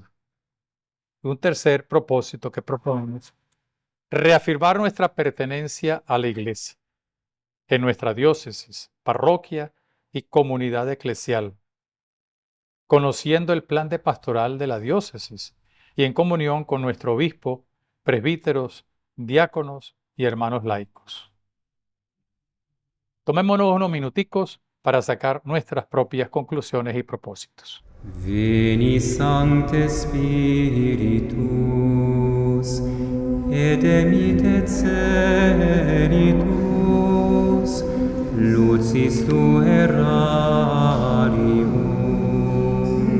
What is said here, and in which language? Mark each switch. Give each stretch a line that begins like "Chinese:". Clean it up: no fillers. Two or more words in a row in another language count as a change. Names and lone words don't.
Spanish: Un tercer propósito que proponemos: reafirmar nuestra pertenencia a la Iglesia, en nuestra diócesis, parroquia y comunidad eclesial, conociendo el plan de pastoral de la diócesis y en comunión con nuestro obispo, presbíteros, diáconos y hermanos laicos. Tomémonos unos minuticos para sacar nuestras propias conclusiones y propósitos.
Latin: Veni Sancte Spiritus, et emitte celitus, lucis tu errarium.